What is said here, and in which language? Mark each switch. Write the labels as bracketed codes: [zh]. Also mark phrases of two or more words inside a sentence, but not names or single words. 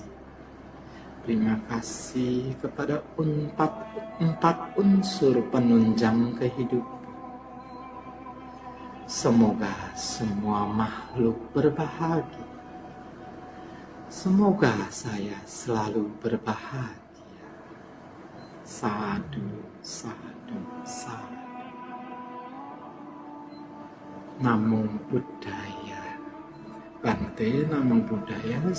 [id] Terima kasih kepada empat unsur penunjang kehidupan. Semoga semua makhluk berbahagia, Semoga saya selalu berbahagia. [pi] Sadu, sadu, sadu. Namo Buddhaya. Bante, Namo Buddhaya.